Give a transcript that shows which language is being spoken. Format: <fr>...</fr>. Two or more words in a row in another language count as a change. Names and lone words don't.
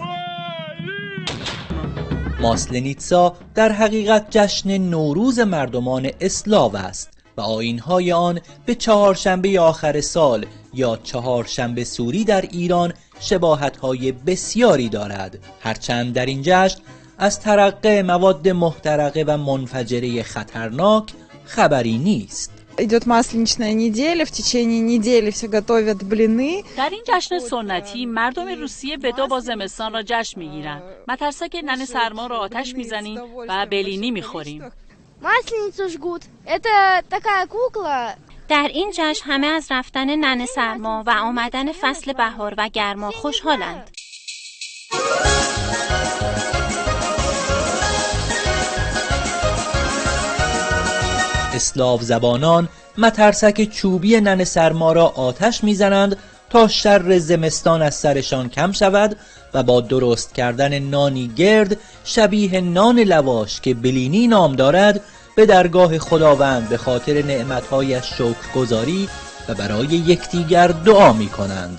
<fa>ماسلنیتسا در حقیقت جشن نوروز مردمان اسلاو است و آیین‌های آن به چهارشنبه آخر سال یا چهارشنبه سوری در ایران شباهت‌های بسیاری دارد، هرچند در این جشن از ترقه مواد محترقه و منفجره خطرناک خبری نیست.</fa> <ru>Идет масленичная неделя, в течение недели все готовят блины.</ru> <fa>در این جشن سنتی مردم روسیه ودا با زمستان را جشن میگیرند. مترسک ننه سرما را آتش میزنیم و بلینی میخوریم.</fa> <ru>Масленицу жгут. Это такая кукла.</ru> <fa>در این جشن همه از رفتن ننه سرما و آمدن فصل بهار و گرما خوشحالند. اسلاو زبانان مترسک چوبی ننه سرما را آتش میزنند تا شر زمستان از سرشان کم شود و با درست کردن نانی گرد شبیه نان لواش که بلینی نام دارد به درگاه خداوند به خاطر نعمتهایش شکرگزاری و برای یکدیگر دعا می کنند.</fa>